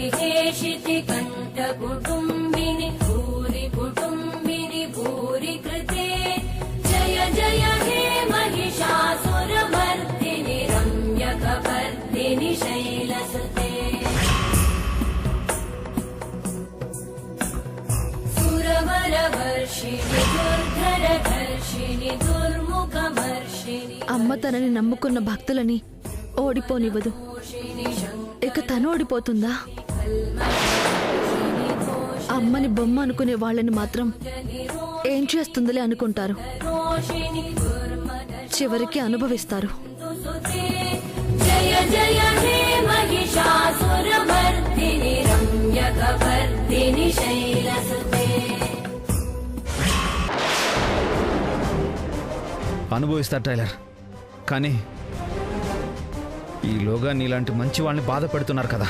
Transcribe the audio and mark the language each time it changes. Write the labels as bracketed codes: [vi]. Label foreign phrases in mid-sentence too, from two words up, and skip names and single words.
[sa] हेशिति कण्ठकुटुम्बिनि भूरि कुटुम्बिनि भूरि कृते जय जय हे महिषासुरमर्दिनि रम्यकपर्दिनि शैलसुते सुरवरवर्षिणि दुर्धरधर्षिणि दुर्मुखमर्षिणि [te] అమ్మ తనని నమ్ముకున్న భక్తులని ఓడిపోనివ్వదు. ఇక తను ఓడిపోతుందా? అమ్మని బొమ్మ అనుకునే వాళ్ళని మాత్రం ఏం చేస్తుందిలే అనుకుంటారు. చివరికి అనుభవిస్తారు. [sa] जय जय हे महिषासुरमर्दिनि रम्यकपर्दिनि शैलसुते [te] అనుభవిస్తారు టైలర్, కానీ ఈలోగా నీలాంటి మంచి వాళ్ళని బాధ పెడుతున్నారు కదా.